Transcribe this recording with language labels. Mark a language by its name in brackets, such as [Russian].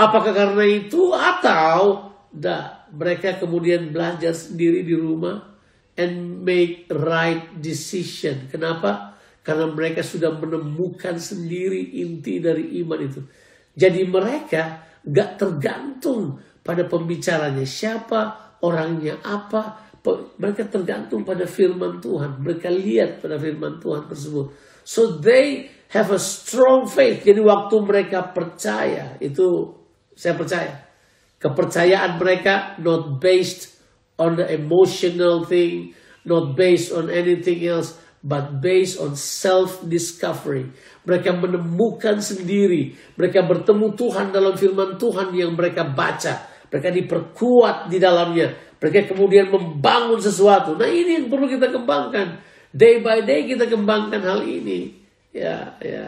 [Indonesian] Apakah karena itu atau mereka kemudian belajar sendiri di rumah [English] and make right decision. [Indonesian] Kenapa? Karena mereka sudah menemukan sendiri inti dari iman itu. Jadi mereka gak tergantung pada pembicaranya siapa, orangnya apa. Mereka tergantung pada firman Tuhan. Mereka lihat pada firman Tuhan tersebut. [English] So they have a strong faith. [Indonesian] Jadi waktu mereka percaya, itu saya percaya. Kepercayaan mereka [English] not based on the emotional thing, not based on anything else, but based on self-discovery. [Indonesian] Mereka menemukan sendiri. Mereka bertemu Tuhan dalam firman Tuhan yang mereka baca. Mereka diperkuat di dalamnya. Mereka kemudian membangun sesuatu. Nah, ini yang perlu kita kembangkan. [English] Day by day [Indonesian] kita kembangkan hal ini. Ya.